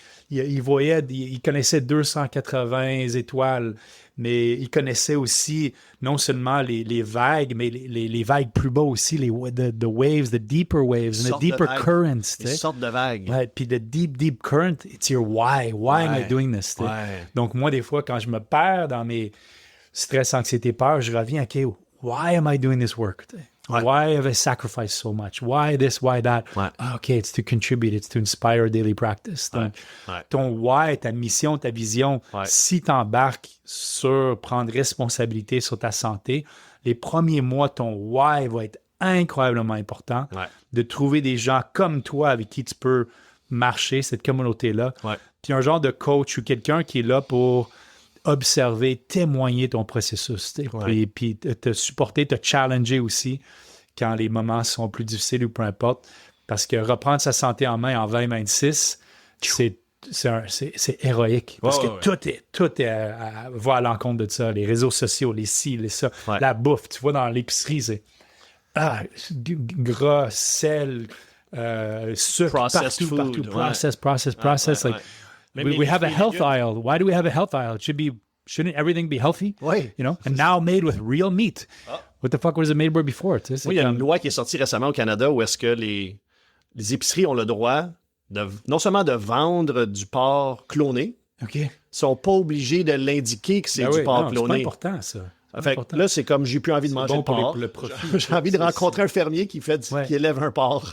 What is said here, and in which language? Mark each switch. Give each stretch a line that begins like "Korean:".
French: Ils voyaient, ils connaissaient 280 étoiles, mais ils connaissaient aussi non seulement les vagues, mais les vagues plus bas aussi,
English: the waves, the deeper waves, the deeper currents.
French: Les sortes de vagues. Ouais, puis
English: the deep current, it's your why. Why am I doing this?
French: Donc moi, des fois, quand je me perds dans mes stress, anxiété, peur, je reviens, OK,
English: why am I doing this work? Why have I sacrificed so much? Why this, why that? OK, it's to contribute, it's to inspire daily practice.
French: Donc, ton why, ta mission, ta vision, si tu embarques sur prendre responsabilité sur ta santé, les premiers mois, ton why va être incroyablement important. De trouver des gens comme toi avec qui tu peux marcher, cette communauté-là. Puis un genre de coach ou quelqu'un qui est là pour observer, témoigner ton processus, puis te supporter, te challenger aussi quand les moments sont plus difficiles ou peu importe. Parce que reprendre sa santé en main en 2026, c'est héroïque. Parce que tout va à l'encontre de ça. Les réseaux sociaux, les ci, les ça, la bouffe. Tu vois, dans l'épicerie, c'est du gras, sel, sucre,
English: processed
French: partout.
English: food. Process. We have a health aisle. Why do we have a health aisle? Shouldn't everything be healthy?
French: Oui.
English: You know? And now made with real meat. What the fuck was it made with before?
French: Il y a une loi qui est sortie récemment au Canada où est-ce que les épiceries ont le droit non seulement de vendre du porc cloné, sont pas obligés de l'indiquer que c'est du porc cloné. C'est important, ça. Fait que là, c'est comme j'ai plus envie de manger de porc. J'ai envie de rencontrer un fermier qui élève un porc.